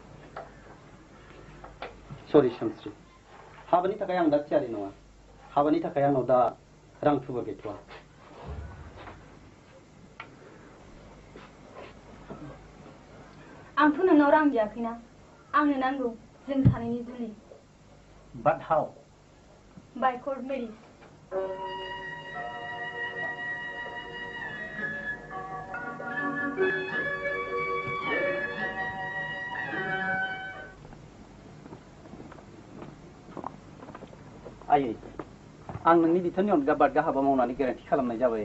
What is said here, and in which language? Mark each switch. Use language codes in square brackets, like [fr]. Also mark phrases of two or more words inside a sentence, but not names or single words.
[brx] सरि सानस्रि, हाबानि थाखाय आं दा थियारि नङा। हाबानि थाखाय आंनाव दा रां थुबुर गैथ'वा। आंथ' नोंनाव रां बियाखैना, आंनो नांगौ जों सानैनि जुलि। [en] But how? By court marriage. [brx] आयै, आं नोंनि बिथोननि अनगा बादगा हाबा मावनानै गोरोन्थि खालामनाय जाबाय।